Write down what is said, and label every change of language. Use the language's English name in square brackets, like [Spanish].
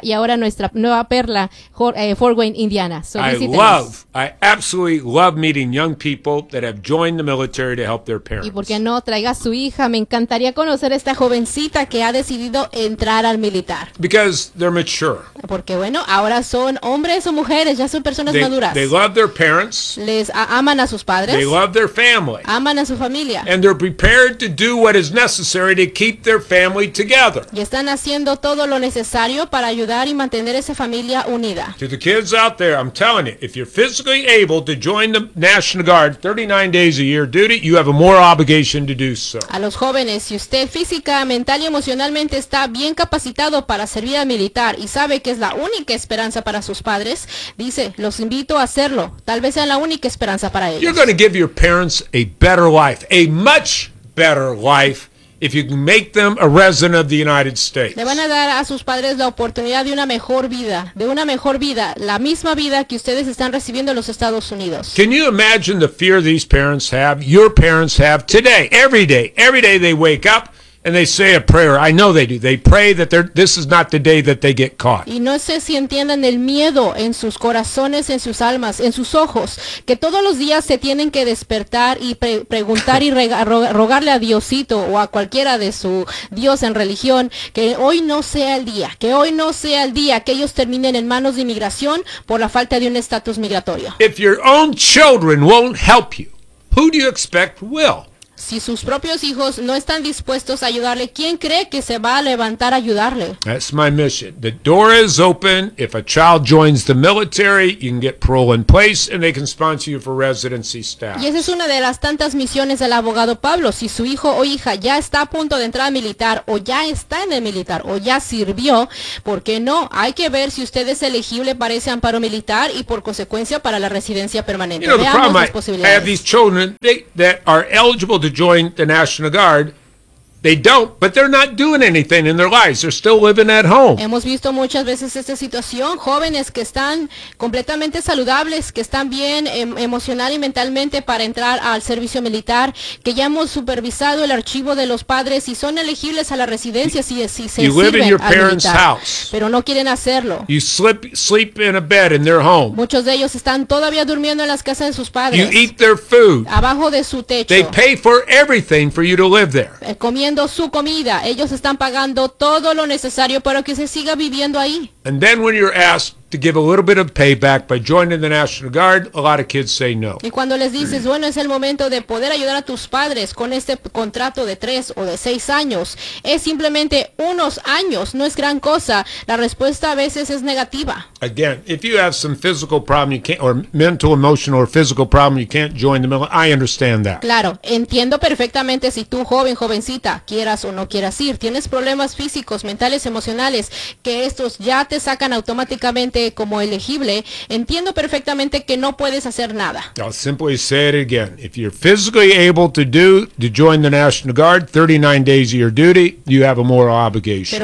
[Spanish] Y ahora nuestra nueva perla, Fort Wayne, Indiana. [English] I absolutely love meeting young people that have joined the military to help their parents. [Spanish] Y por qué no, traiga a su hija. Me encantaría conocer a esta jovencita que ha decidido entrar al militar. [English] Because they're mature. [Spanish] Porque bueno, ahora son hombres o mujeres, ya son personas maduras. [English] They love their parents. [Spanish] Les aman a sus padres. [English] They love their family. [Spanish] Aman a su familia. [English] And they're prepared to do what is necessary to keep their family together. [Spanish] Y están haciendo todo lo necesario para ayudar y mantener esa familia unida. [English] To the kids out there, I'm telling you, if you're physically able to join the National Guard 39 days a year duty, you have a more obligation to do so. [Spanish] A los jóvenes, si usted física, mental y emocionalmente está bien capacitado para servir al militar y sabe que es la única esperanza para sus padres, dice, los invito a hacerlo. Tal vez sea la única esperanza para ellos. [English] You're going to give your parents a better life, a much better life, if you can make them a resident of the United States. [Spanish] Le van a dar a sus padres la oportunidad de una mejor vida, la misma vida que ustedes están recibiendo en los Estados Unidos. [English] Can you imagine the fear these parents have, your parents have today, every day, they wake up, and they say a prayer. I know they do. They pray that this is not the day that they get caught. [Spanish] Y no sé si entiendan el miedo en sus corazones, en sus almas, en sus ojos, que todos los días se tienen que despertar y preguntar y rogarle a Diosito o a cualquiera de su Dios en religión que hoy no sea el día, que ellos terminen en manos de inmigración por la falta de un estatus migratorio. [English] If your own children won't help you, who do you expect will? [Spanish] Si sus propios hijos no están dispuestos a ayudarle, ¿quién cree que se va a levantar a ayudarle? [English] That's my mission. The door is open. If a child joins the military, you can get parole in place and they can sponsor you for residency status. [Spanish] Y esa es una de las tantas misiones del abogado Pablo. Si su hijo o hija ya está a punto de entrar al militar, o ya está en el militar, o ya sirvió, ¿por qué no? Hay que ver si usted es elegible para ese amparo militar y por consecuencia para la residencia permanente. [English] You know, [Spanish] veamos [English] problem, [Spanish] las posibilidades. [English] I have these children that are eligible to join the National Guard. They don't, but they're not doing anything in their lives. They're still living at home. [Spanish] Hemos visto muchas veces esta situación, jóvenes que están completamente saludables, que están bien emocional y mentalmente para entrar al servicio militar, que ya hemos supervisado el archivo de los padres y son elegibles a la residencia si se sirven al militar, pero no quieren hacerlo. [English] You sleep in a bed in their home. [Spanish] Muchos de ellos están todavía durmiendo en las casas de sus padres. [English] You eat their food. [Spanish] Abajo de su techo. [English] They pay for everything for you to live there. [Spanish] Comiendo su comida, ellos están pagando todo lo necesario para que se siga viviendo ahí. [English] And then when you're asked to give a little bit of payback by joining the National Guard, a lot of kids say no. [Spanish] Y cuando les dices, bueno, es el momento de poder ayudar a tus padres con este contrato de 3 o de 6 años, es simplemente unos años, no es gran cosa. La respuesta a veces es negativa. [English] Again, if you have some physical problem, you can't, or mental, emotional, or physical problem, you can't join the military, I understand that. [Spanish] Claro, entiendo perfectamente si tú, joven, jovencita, quieras o no quieras ir, tienes problemas físicos, mentales, emocionales, que estos ya te sacan automáticamente como elegible, entiendo perfectamente que no puedes hacer nada. [English] I'll simply say it again. If you're physically able to join the National Guard, 39 days of your duty, you have a moral obligation.